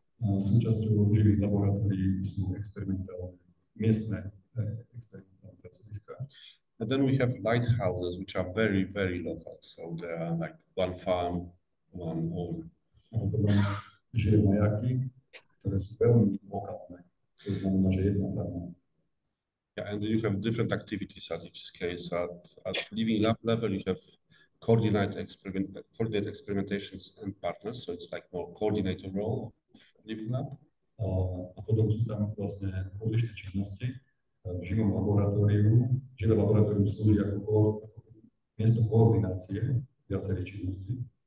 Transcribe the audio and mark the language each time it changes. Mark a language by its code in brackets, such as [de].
[sk] Súčasťou živých laboratórií sú experimentálne miestne experimentálne pracoviska. [en] And then we have lighthouses, which are very, very local. So they are like one farm, one owner. [sk] A potom živé majáky, ktoré sú veľmi lokálne. To znamená, že jedna farma. [en] Yeah, and you have different activities at each scale. So at living lab level, you have coordinate experimentations and partners. So it's like more coordinator role of living lab. [sk] A potom sú tam vlastne odlišné činnosti. V živom laboratóriu, živé laboratórium slúži ako miesto koordinácie viacerých činností.